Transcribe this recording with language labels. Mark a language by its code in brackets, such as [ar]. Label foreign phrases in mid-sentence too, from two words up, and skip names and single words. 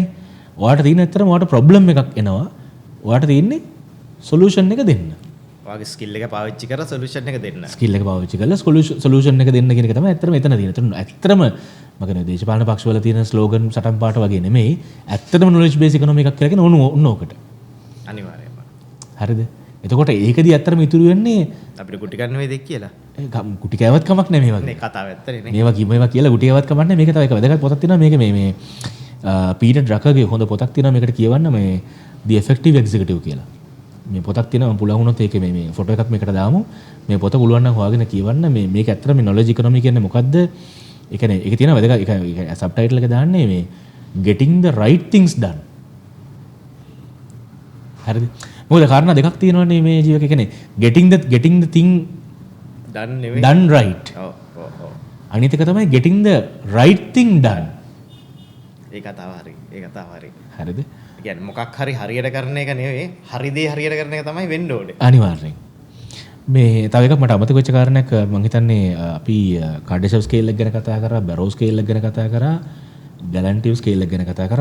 [si] ඔයාට තියෙන ඇත්තටම ඔයාට ප්‍රොබ්ලම් එකක් එනවා. ඔයාට තියෙන්නේ සොලියුෂන් එක දෙන්න. ඔයාගේ ස්කිල් එක පාවිච්චි කරලා සොලියුෂන් එක දෙන්න. ස්කිල් එක පාවිච්චි කරලා සොලියුෂන් එක දෙන්න කියන එක තමයි ඇත්තටම එතන තියෙන. ඇත්තටම මම කියන්නේ දේශපාලන පක්ෂවල තියෙන ස්ලෝගන් සටන් පාට වගේ නෙමෙයි. ඇත්තටම [en] knowledge based economy [si] එකක් කියලා කියන ඕන ඕකට. අනිවාර්යයෙන්ම. හරිද? එතකොට ඒකදී ඇත්තටම ඉතුරු වෙන්නේ අපිට ගුටි ගන්න වේද කියලා. ගුටි කෑවත් කමක් නැහැ මේ වගේ. මේ කතාව ඇත්තනේ නේ. මේවා කියලා ගුටි කෑවත් කමක් නැහැ. මේක තව එක වැදගත් පොතක් තියෙනවා මේක මේ පීටර් ඩ්‍රකර්ගේ හොඳ පොතක් තියෙනවා මේකට කියවන්න මේ The Effective Executive කියලා. මේ පොතක් තියෙනවා මම පුළුවන් වුණොත් ඒකේ මේ ෆොටෝ එකක් මේකට දාමු. මේ පොත පුළුවන් නම් හොයාගෙන කියවන්න මේක ඇත්තට මේ [en] knowledge economy [si] කියන්නේ මොකද්ද? ඒ කියන්නේ ඒක තියෙනවා වැදගත් ඒක සබ්ටයිටල් එක දාන්නේ මේ [en] getting the right things done. [si] හරිද? මොකද කාරණා දෙකක් තියෙනවානේ මේ ජීවිතේ. ඒ කියන්නේ [en] getting the thing [si] done නෙවෙයි [en] done right. [si] ඔව් ඔව් ඔව්. අනිත් එක තමයි [en] getting the right thing done. [si] ඒ කතාව හරි. ඒ කතාව හරි. හරිද? ඒ කියන්නේ මොකක් හරි හරියට කරන එක නෙවෙයි හරි දේ හරියට කරන එක තමයි වෙන්න ඕනේ. අනිවාර්යෙන්. මේ තව එකක් මට අමතක වෙච්ච කාරණයක් මම හිතන්නේ අපි කාඩේෂව් ස්කේල් එක ගැන කතා කරා, බැරෝ ස්කේල් එක ගැන කතා කරා, ගැලන්ටිව් ස්කේල් එක ගැන කතා කරා.